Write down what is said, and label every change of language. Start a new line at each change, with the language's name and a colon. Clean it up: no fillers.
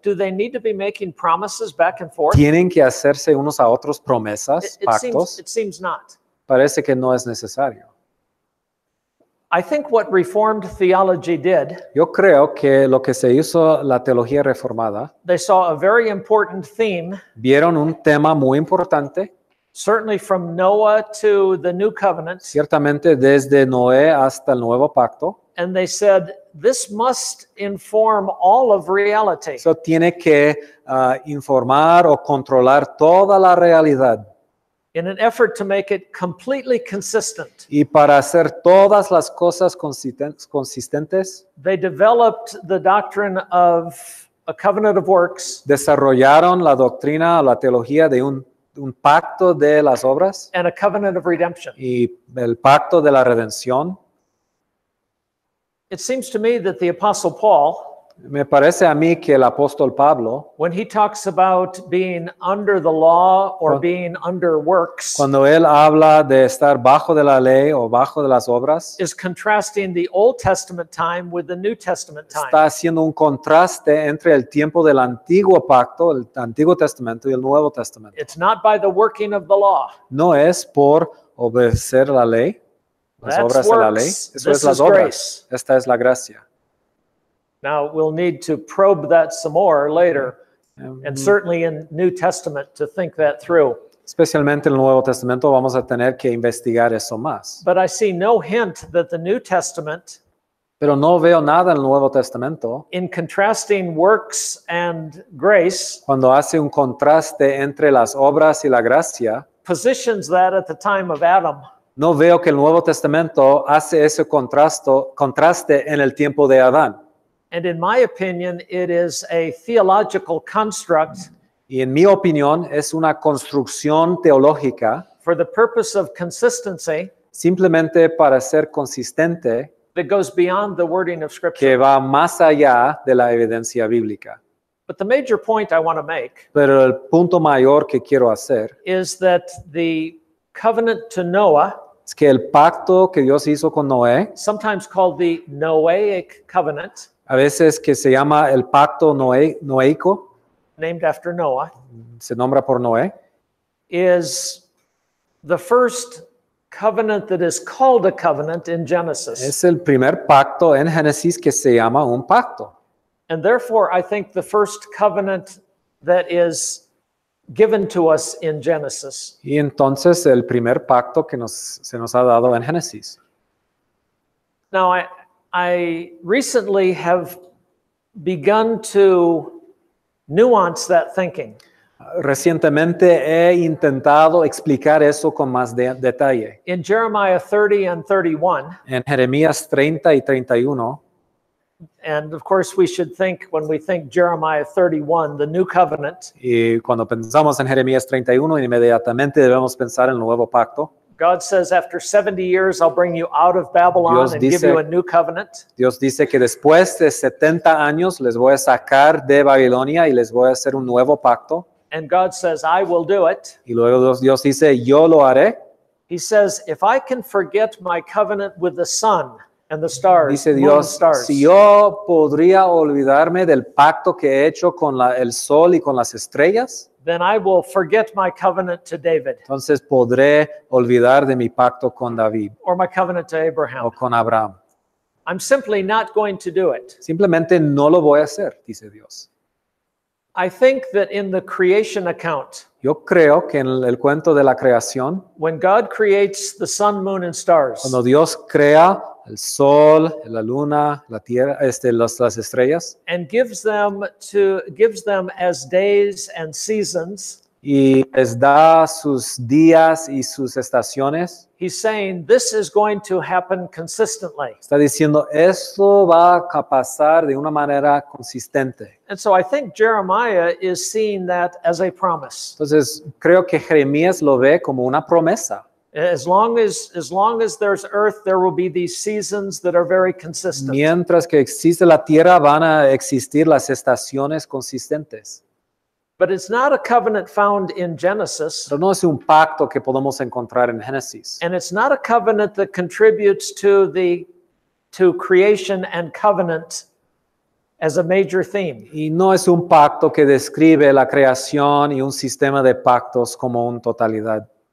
English: do they need to be making promises back and forth?
Spanish: tienen que hacerse unos a otros promesas, pactos.
English: It seems not.
Spanish: Parece que no es necesario.
English: I think what Reformed theology did,
Spanish: Yo creo que lo que se hizo la teología reformada,
English: they saw a very important theme,
Spanish: vieron un tema muy importante,
English: certainly from Noah to the New Covenant,
Spanish: ciertamente desde Noé hasta el nuevo pacto.
English: and they said this must inform all of reality.
Spanish: Eso tiene que informar o controlar toda la realidad.
English: In an effort to make it completely consistent,
Spanish: Y para hacer todas las cosas consistentes,
English: they developed the doctrine of a covenant of works
Spanish: desarrollaron la doctrina o la teología de un pacto de las obras
English: and a covenant of redemption.
Spanish: y el pacto de la redención.
English: It seems to me that the Apostle Paul,
Spanish: Me parece a mí que el apóstol Pablo,
English: when he talks about being under the law or being under works,
Spanish: cuando él habla de estar bajo de la ley o bajo de las obras,
English: is contrasting the Old Testament time with the New Testament time.
Spanish: está haciendo un contraste entre el tiempo del antiguo pacto, el Antiguo Testamento y el Nuevo Testamento.
English: It's not by the working of the law.
Spanish: No es por obedecer la ley, las
English: That's
Spanish: obras de la ley.
English: works.
Spanish: Eso
English: This
Spanish: es las
English: is
Spanish: obras.
English: grace.
Spanish: Esta es la gracia.
English: Now, we'll need to probe that some more later, and certainly in New Testament to think that through.
Spanish: Especialmente en el Nuevo Testamento vamos a tener que investigar eso más.
English: But I see no hint that the New Testament,
Spanish: Pero no veo nada en el Nuevo Testamento
English: in contrasting works and grace,
Spanish: cuando hace un contraste entre las obras y la gracia.
English: positions that at the time of Adam.
Spanish: No veo que el Nuevo Testamento hace ese contraste en el tiempo de Adán.
English: And in my opinion, it is a theological construct
Spanish: Y en mi opinión es una construcción teológica
English: for the purpose of consistency
Spanish: simplemente para ser consistente
English: that goes beyond the wording of
Spanish: que
English: Scripture.
Spanish: va más allá de la evidencia bíblica.
English: But the major point I want to make
Spanish: Pero el punto mayor que quiero hacer
English: is that the covenant to Noah,
Spanish: es que el pacto que Dios hizo con Noé,
English: sometimes called the Noahic covenant,
Spanish: a veces que se llama el pacto noéico,
English: named after Noah,
Spanish: se nombra por Noé,
English: is the first covenant that is called a covenant in Genesis.
Spanish: es el primer pacto en Génesis que se llama un pacto.
English: And therefore, I think the first covenant that is given to us in Genesis
Spanish: Y entonces el primer pacto que se nos ha dado en Génesis.
English: Now, I recently have begun to nuance that thinking.
Spanish: Recientemente he intentado explicar eso con más detalle.
English: In Jeremiah 30 and 31,
Spanish: En Jeremías 30 y 31,
English: and of course we should think, when we think Jeremiah 31, the new covenant,
Spanish: y cuando pensamos en Jeremías 31, inmediatamente debemos pensar en el nuevo pacto.
English: God says, after 70 years, I'll bring you out of Babylon
Spanish: Dios
English: and give
Spanish: dice-
English: you a new covenant.
Spanish: Dios dice que después de 70 años les voy a sacar de Babilonia y les voy a hacer un nuevo pacto.
English: And God says, I will do it.
Spanish: Y luego Dios dice, yo lo haré.
English: He says, if I can forget my covenant with the sun and the stars,
Spanish: Dice
English: moon and
Spanish: Dios,
English: stars,
Spanish: si yo podría olvidarme del pacto que he hecho con el sol y con las estrellas,
English: then I will forget my covenant to David
Spanish: entonces podré olvidar de mi pacto con David
English: or my covenant to Abraham.
Spanish: o con Abraham.
English: I'm simply not going to do it.
Spanish: Simplemente no lo voy a hacer, dice Dios.
English: I think that in the creation account,
Spanish: Yo creo que en el cuento de la creación,
English: when God creates the sun, moon, and stars,
Spanish: cuando Dios crea el sol, la luna, la tierra, las estrellas,
English: and gives them as days and seasons,
Spanish: y les da sus días y sus estaciones,
English: he's saying this is going to happen consistently.
Spanish: está diciendo, esto va a pasar de una manera consistente.
English: And so I think Jeremiah is seeing that as a promise.
Spanish: Entonces, creo que Jeremías lo ve como una promesa.
English: As long as there's earth, there will be these seasons that are very consistent.
Spanish: Mientras que existe la tierra, van a existir las estaciones consistentes.
English: But it's not a covenant found in Genesis,
Spanish: Pero no es un pacto que podemos encontrar en Génesis.
English: and it's not a covenant that contributes to creation and covenant as a major theme.
Spanish: Y no es un pacto que describe la creación y un sistema de pactos como una totalidad,